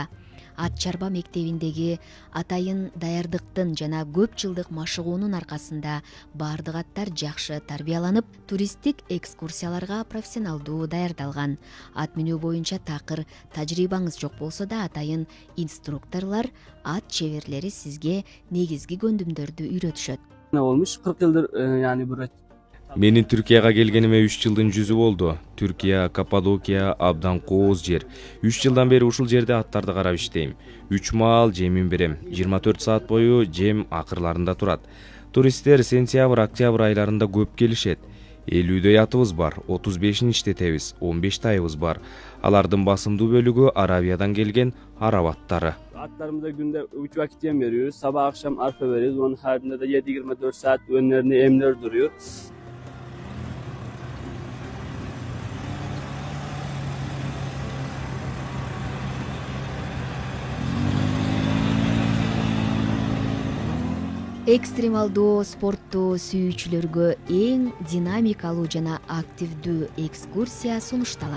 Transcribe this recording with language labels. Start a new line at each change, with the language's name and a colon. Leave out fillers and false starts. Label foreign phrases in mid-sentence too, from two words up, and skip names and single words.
Kyrgyz: Ат чарба мектебиндеги атайын даярдыктын жана көп жылдык машыгуунун аркасында баардык аттар жакшы тарбияланып, туристтик экскурсияларга профессионалдуу даярдалган. Ат минүү боюнча такыр тажрыйбаңыз жок болсо да, атайын инструкторлор, ат чеберлери сизге негизги көндүмдөрдү үйрөтүшөт.
Turkish: Olmuş 40 yıldır yani buraya.
Kyrgyz: Менин Түркияга келгениме 3 жылдын жүзү болду. Түркия, Каппадокия абдан кооз жер. 3 жылдан бери ушул жерде аттарды карап иштейм. 3 маал жемин берем. 24 саат бою жем акырларында турат. Туристтер сентябрь-октябрь айларында көп келишет. 50дөй атыбыз бар, 35-ин иштетебиз, 15 тайыбыз бар. Алардын басымдуу бөлүгү Арабиядан келген араб аттары.
Turkish: Atlarımıza günde 3 vakit yem veriyoruz. Sabah akşam arpa veriyoruz. Onun haricinde de 7-24 saat önlerinde emler duruyor.
Kyrgyz: Экстремалдуу спортту сүйүүчүлөргө эң динамикалуу жана активдүү экскурсия сунушталат.